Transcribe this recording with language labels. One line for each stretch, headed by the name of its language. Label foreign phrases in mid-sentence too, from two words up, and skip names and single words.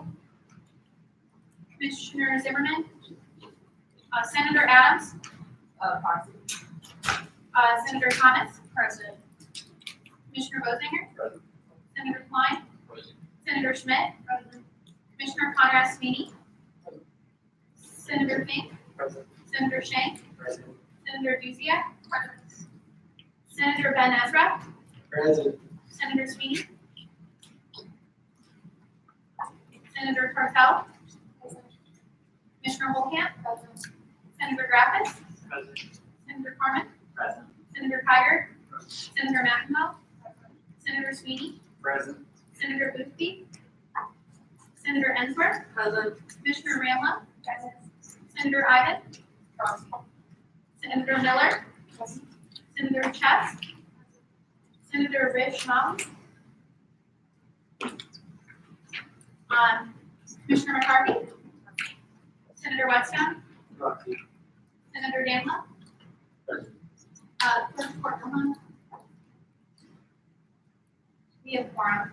English: Commissioner Zimmerman. Senator Adams. Senator Thomas. Present. Commissioner Bozinger. Present. Senator Klein. Present. Senator Schmidt. Commissioner Conrad Sweeney. Senator Fink. Present. Senator Shank. Present. Senator Duziak. Senator Ben Ezra. Present. Senator Sweeney. Senator Tartel. Commissioner Holcamp. Senator Graffus. Present. Senator Carmen. Present. Senator Tiger. Senator McEnroe. Senator Sweeney. Present. Senator Boothby. Senator Ensworth. Present. Commissioner Ramla. Senator Iden. Senator Miller. Senator Chess. Senator Rich Mountain. Commissioner McCarthy. Senator Whetstone. Senator Danla. Clerk Cortland. We have quorum.